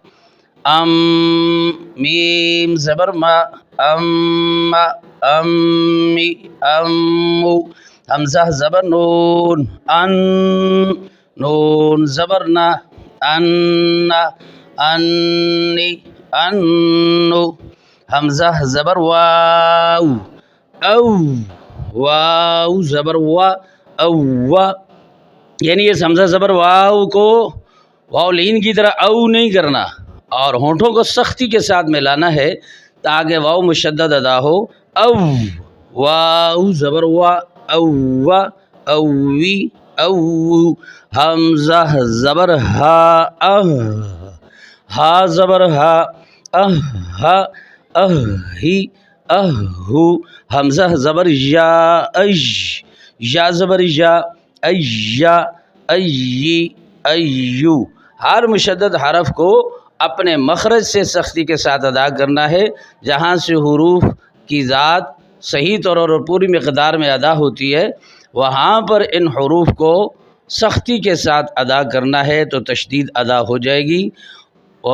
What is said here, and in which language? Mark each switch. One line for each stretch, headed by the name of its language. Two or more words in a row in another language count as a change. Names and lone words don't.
Urdu: ام، میم زبر ما، ام، امی، امو. حمزہ زبر نون، ان، نون زبر نا، انا، انی، انو. حمزہ زبر واو، او، واو زبر وا، او، یعنی اس حمزہ زبر واو کو واو لین کی طرح او نہیں کرنا اور ہونٹوں کو سختی کے ساتھ ملانا ہے تاکہ واو مشدد ادا ہو. او، واو زبر وا، او، اوی، او. حمزہ زبر ہا، ہا زبر ہا، اہی، اہو. حمزہ زبر یا، یا زبر یا، ایا، ای، ایو. ہر مشدد حرف کو اپنے مخرج سے سختی کے ساتھ ادا کرنا ہے. جہاں سے حروف کی ذات صحیح طور اور پوری مقدار میں ادا ہوتی ہے وہاں پر ان حروف کو سختی کے ساتھ ادا کرنا ہے تو تشدید ادا ہو جائے گی.